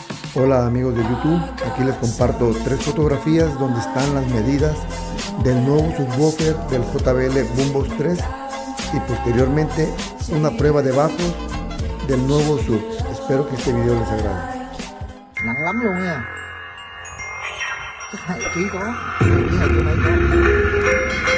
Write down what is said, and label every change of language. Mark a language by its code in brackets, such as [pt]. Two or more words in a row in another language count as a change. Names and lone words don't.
[es] Hola amigos de YouTube, aquí les comparto tres fotografías donde están las medidas del nuevo subwoofer del JBL Boombox 3 y posteriormente una prueba de bajos del nuevo sub. Espero que este video les agrade. [vi] Nặng lắm luôn nha. Chắc 2 kg có, 2 kg 2 kg mấy có.